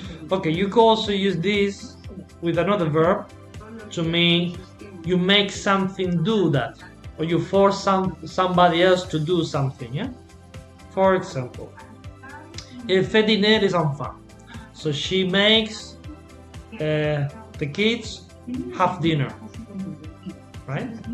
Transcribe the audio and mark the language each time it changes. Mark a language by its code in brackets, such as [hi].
[en] Okay, you can also use this with another verb to mean you make something do that, or you force somebody else to do something, yeah? For example, [fr] elle fait dîner les enfants. [en] So she makes the kids have dinner, right?